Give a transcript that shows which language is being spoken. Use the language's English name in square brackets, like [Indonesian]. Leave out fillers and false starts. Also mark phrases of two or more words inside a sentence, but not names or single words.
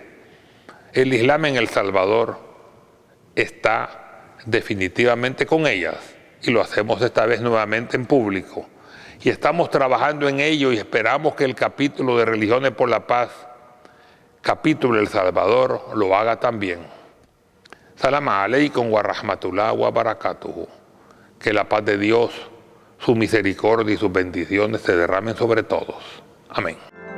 [Spanish] El Islam en El Salvador está definitivamente con ellas y lo hacemos esta vez nuevamente en público. Y estamos trabajando en ello y esperamos que el capítulo de Religiones por la Paz, capítulo de El Salvador, lo haga también. [Arabic] سلام عليكم ورحمة الله وبركاته. [Spanish] Que la paz de Dios, su misericordia y sus bendiciones se derramen sobre todos. Amén.